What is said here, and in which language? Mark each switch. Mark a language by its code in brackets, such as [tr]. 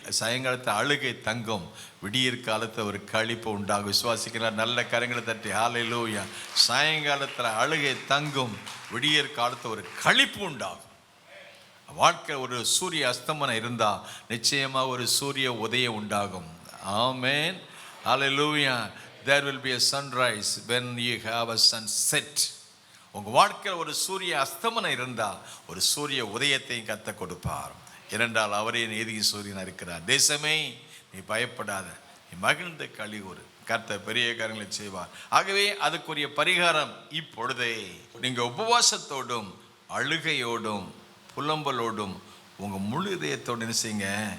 [ta] சாயங்காலத்தை அழுகை தங்கும், விடியற் காலத்தை ஒரு களிப்பு உண்டாகும். விசுவாசிக்கிறார்? நல்ல கரங்களை தட்டி ஹல்லேலூயா. சாயங்காலத்தில் அழுகை தங்கும், விடியற் காலத்தை ஒரு களிப்பு உண்டாகும். வாழ்க்கை ஒரு சூரிய அஸ்தமனம் இருந்தால் நிச்சயமாக ஒரு சூரிய உதயம் உண்டாகும். ஆமென், ஹல்லேலூயா. [en] There will be a sunrise when you have a sunset. [ta] உங்கள் வாழ்க்கையில் ஒரு சூரிய அஸ்தமனம் இருந்தால் ஒரு சூரிய உதயத்தையும் கர்த்தர் கொடுப்பார். ஏனென்றால் அவரே நீதியின் சூரியனாக இருக்கிறார். தேசமே நீ பயப்படாத, நீ மகிழ்ந்த களிகூரு, கர்த்தர் பெரிய காரியங்களை செய்வார். ஆகவே அதுக்குரிய பரிகாரம் இப்பொழுதே நீங்கள் உபவாசத்தோடும் அழுகையோடும் புலம்பலோடும் உங்கள் முழு இதயத்தோடு என்ன செய்யுங்க.